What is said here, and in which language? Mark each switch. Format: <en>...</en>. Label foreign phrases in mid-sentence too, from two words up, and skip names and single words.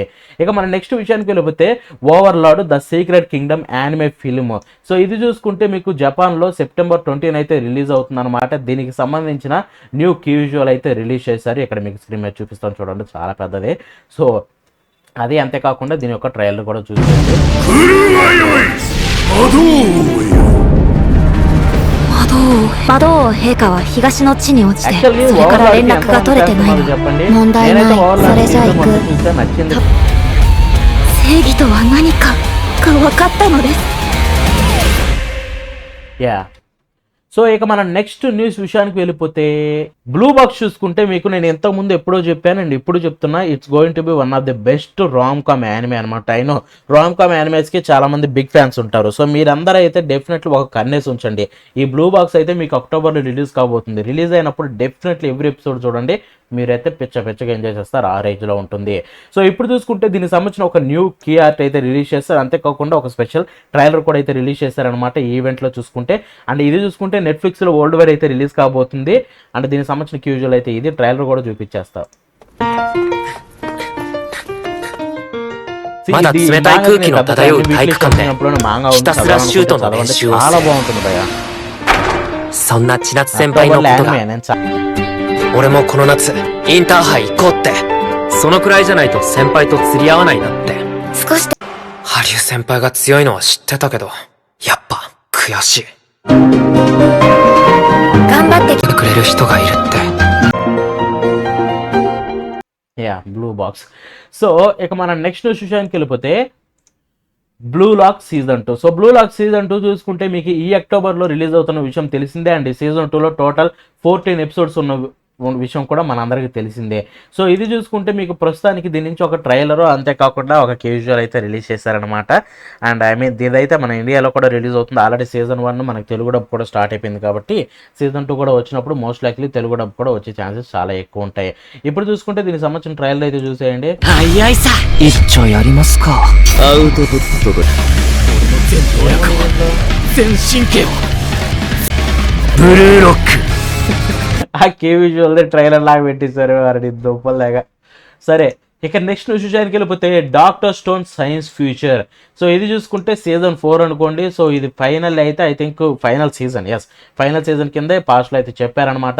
<te>ఇక మన నెక్స్ట్ విషయానికి వెళ్ళిపోతే ఓవర్లార్డ్ ద సీక్రెట్ కింగ్డమ్</te> <en>anime film.</en> <te>సో ఇది చూసుకుంటే మీకు జపాన్లో సెప్టెంబర్ 20 అయితే రిలీజ్ అవుతుంది అనమాట. దీనికి సంబంధించిన</te> <en>new key visual</en> <te>అయితే రిలీజ్ చేశారు. ఇక్కడ మీకు స్క్రీన్ మీద చూపిస్తాను చూడండి, చాలా పెద్దది. సో అది అంతేకాకుండా దీని యొక్క ట్రయల్ కూడా చూసేయండి.</te> <ja>魔道陛下は東の地に落ちて、それから連絡が取れてないの。問題ない。それじゃ行く。正義とは何かが分かったのです。</ja> <te>సో ఇక మన నెక్స్ట్ న్యూస్ విషయానికి వెళ్ళిపోతే బ్లూ బాక్స్ చూసుకుంటే మీకు నేను ఇంతకుముందు ఎప్పుడో చెప్పాను అండ్ ఇప్పుడు చెప్తున్నా,</te> <en>It's going to be one of the best rom com anime అనమాట.</en> <te>అయినో</te> <en>rom com animes</en> <te>చాలా మంది</te> <en>big fans</en> <te>ఉంటారు. సో మీరందరూ అయితే డెఫినెట్లీ ఒక కన్నేసి ఉంచండి. ఈ బ్లూ బాక్స్ అయితే మీకు అక్టోబర్లో రిలీజ్ కాబోతుంది. రిలీజ్ అయినప్పుడు డెఫినెట్లీ</te> <en>every episode</en> <te>చూడండి, మీరైతే పిచ్చగా ఎంజాయ్ చేస్తారు. ఆ రేంజ్లో ఉంటుంది. సో ఇప్పుడు చూసుకుంటే దీనికి సంబంధించిన ఒక</te> <en>new key art</en> <te>అయితే రిలీజ్ చేస్తారు. అంతేకాకుండా ఒక</te> <en>special trailer</en> <te>కూడా అయితే రిలీజ్ చేశారనమాట ఈ ఈవెంట్లో చూసుకుంటే. అండ్ ఇది చూసుకుంటే నెట్ఫ్లిక్స్లో</te> <en>world wide</en> <te>అయితే రిలీజ్ కాబోతుంది. అండ్ దీనికి సంబంధించిన</te> <en>key visual</en> <te>అయితే ఇది ట్రైలర్ కూడా చూపించేస్తారు.</te> <ja>まだ冷たい空気の漂う体育館でひたすらシュートの練習をする。そんな千夏先輩のことが俺もこの夏インターハイ行こうって。そのくらいじゃないと先輩と釣り合わないなって。少しでハリュー先輩が強いのは知ってたけど、やっぱ悔しい。頑張ってくれる人がいるって。</ja> <te>యా బ్లూ బాక్స్. సో ఇక మనం నెక్స్ట్ విషయానికి వెళ్ళిపోతే బ్లూ లాక్ సీజన్ 2. సో బ్లూ లాక్ సీజన్ 2 చూసుకుంటే మీకు ఈ అక్టోబర్లో రిలీజ్ అవుతున్న విషయం తెలిసిందే. అండ్ సీజన్ 2లో</te> <en>total 14 episodes</en> <te>ఉన్న విషయం కూడా మనందరికీ తెలిసిందే. సో ఇది చూసుకుంటే మీకు ప్రస్తుతానికి దీని నుంచి ఒక ట్రైలరు అంతేకాకుండా ఒక క్యాజువల్ అయితే రిలీజ్ చేశారనమాట.</te> <en>and I mean</en> <te>ఇదైతే మన ఇండియాలో కూడా రిలీజ్ అవుతుంది.</te> <en>already season 1</en> <te>మనకు తెలుగు డబ్ కూడా స్టార్ట్ అయిపోయింది కాబట్టి సీజన్ 2 కూడా వచ్చినప్పుడు</te> <en>most likely</en> <te>తెలుగు డబ్ కూడా వచ్చే ఛాన్సెస్ చాలా ఎక్కువ ఉంటాయి. ఇప్పుడు చూసుకుంటే దీనికి సంబంధించిన ట్రైలర్ అయితే చూసేయండి.</te> <ja>一丁やりますか。アウトプットだ。全能力を、全神経を。ブルーロック。</ja> <te>ఆ</te> <en>key visual trailer</en> <te>లాగా పెట్టేశారు వారిని దుప్పల్లాగా. సరే ఇక నెక్స్ట్ విషయానికి వెళ్ళిపోతే డాక్టర్ స్టోన్ సైన్స్ ఫ్యూచర్. సో ఇది చూసుకుంటే సీజన్ 4 అనుకోండి. సో ఇది ఫైనల్ అయితే</te> <en>I think final season, final season</en> <te>కిందే పాస్ట్లో అయితే చెప్పారనమాట.</te>